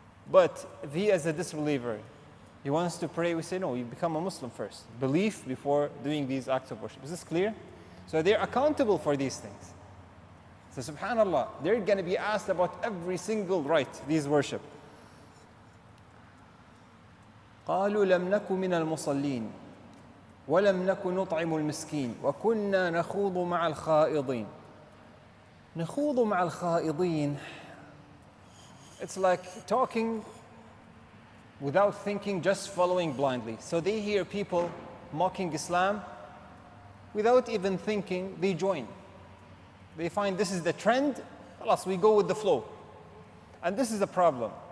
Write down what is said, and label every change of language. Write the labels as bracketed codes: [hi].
[en] But if he as a disbeliever, he wants to pray, we say, no, you become a Muslim first. Belief before doing these acts of worship. Is this clear? So they're accountable for these things. So subhanAllah, they're going to be asked about every single right, these worship. [ar] قالوا لم نك من المصلين ولم نك نطعم المسكين وكنا نخوض مع الخائضين. نخوض مع الخائضين. [en] It's like talking without thinking, just following blindly. So they hear people mocking Islam, without even thinking, they join. They find this is the trend, alas, we go with the flow. And this is the problem.